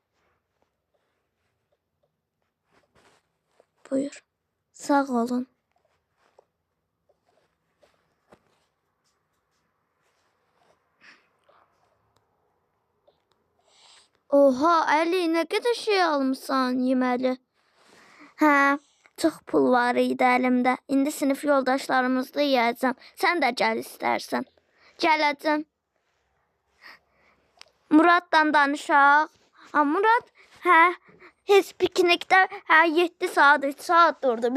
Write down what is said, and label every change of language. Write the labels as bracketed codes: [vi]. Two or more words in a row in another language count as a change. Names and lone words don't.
[tr] Buyur. Sağ olun. Oha Ali, ne kadar şey [az] almışsan yeməli. Çox pul var idi əlimdə. İndi sinif yoldaşlarımızla yiyəcəm. Sən də gəl istərsən. Gələcəm. Muraddan danışaq. Murad, heç piknikdə 7 saat, 3 saat durdu.